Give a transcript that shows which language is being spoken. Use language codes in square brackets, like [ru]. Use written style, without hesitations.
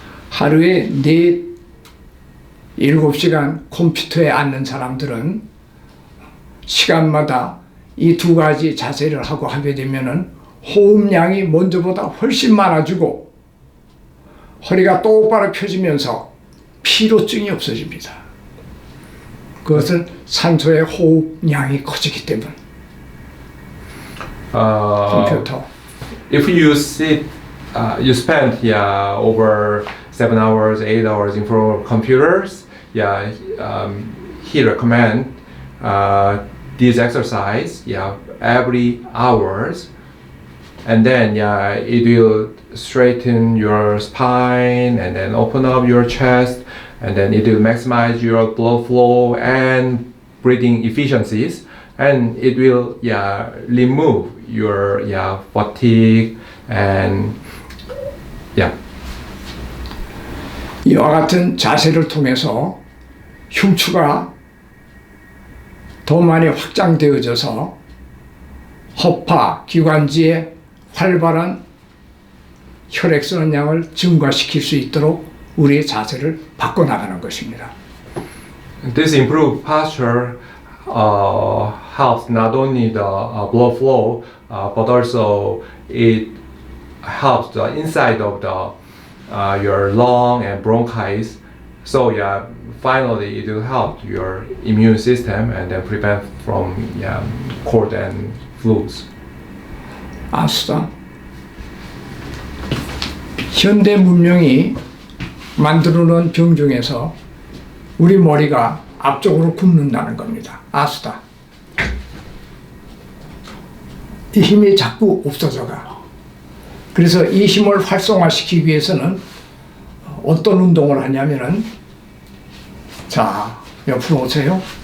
[ko] 하루에 7시간 컴퓨터에 앉는 사람들은 시간마다 이 두 가지 자세를 하고 하게 되면은 호흡량이 먼저보다 훨씬 많아지고 허리가 똑바로 펴지면서 피로증이 없어집니다. 그것은 산소의 호흡량이 커지기 때문. 컴퓨터. [en] If you sit, you spend over 7 hours, 8 hours in front of computers. He recommend this exercise. Every hours, and then it will straighten your spine, and then open up your chest, and then it will maximize your blood flow and breathing efficiencies, and it will remove your fatigue and [ko] 이와 같은 자세를 통해서 흉추가 더 많이 확장되어져서 허파, 기관지에 활발한 혈액순환량을 증가시킬 수 있도록 우리의 자세를 바꿔나가는 것입니다. [en] This improved posture helps not only the blood flow, but also it helps the inside of your lung and bronchis. So finally it will help your immune system and then prevent from cold and flus. [ko] 아스다. 현대 문명이 만들어놓은 병 중에서 우리 머리가 앞쪽으로 굽는다는 겁니다. 아스다. 이 힘이 자꾸 없어져가. 그래서 이 힘을 활성화시키기 위해서는 어떤 운동을 하냐면은, 자, 옆으로 오세요.